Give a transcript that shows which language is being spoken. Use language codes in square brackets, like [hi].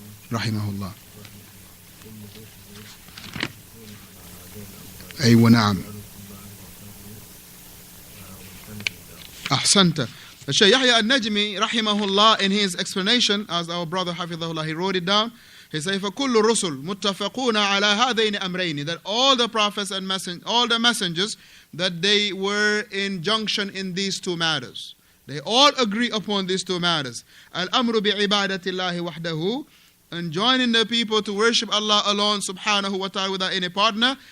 [ar] Rahimahullah. Aywa na'am. Ahsanta. [en] Shaykh Yahya al-Najmi, rahimahullah, in his explanation, as our brother Hafidhahullah, he wrote it down. He said, [ar] فَكُلُّ الرُّسُلْ مُتَّفَقُونَ عَلَى هَذَيْنِ أَمْرَيْنِ. [en] That all the prophets and all the messengers, that they were in junction in these two matters. They all agree upon these two matters. [ar] الْأَمْرُ بِعِبَادَةِ اللَّهِ وَحْدَهُ, [en] enjoining the people to worship Allah alone subhanahu wa ta'ala without any partner.